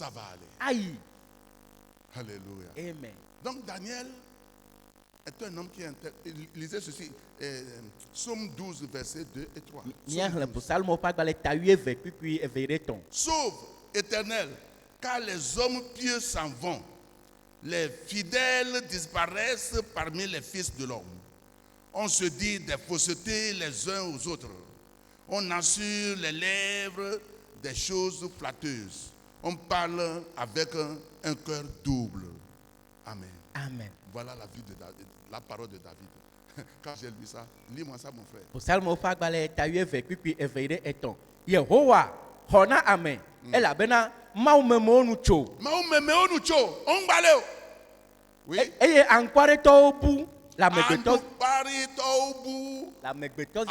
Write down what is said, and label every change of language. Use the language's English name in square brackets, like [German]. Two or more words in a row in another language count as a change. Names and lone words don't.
[French] Ça va aller. [Ewe] ayi [French] Alléluia. [Ewe] amen [French] Donc Daniel est un homme qui lisait ceci. Psaume 12, versets 2 et 3. [Ewe] míaxlẽ psalmo ƒe agbalẽ ta wuieve kpikpui eve ɖe tɔ̃ [French] Sauve, Éternel, car les hommes pieux s'en vont. Les fidèles disparaissent parmi les fils de l'homme. On se dit des faussetés les uns aux autres. On assure les lèvres des choses flatteuses. On parle avec un cœur double. Amen. [Ewe] amen [French] Voilà la vie de David, la parole de David. Quand j'ai lu ça, lis-moi ça, mon frère. [Ewe] psalmo ƒe agbalẽ ta wuieve kpikpui eve ɖe etɔ̃ yehowa xɔ na ame elabena mawu memewo nu tso [French] Oui. [Ewe] eye aŋkpaɖetɔwo bu le amegbetɔ Anuparitɔwo le amegbetɔviwo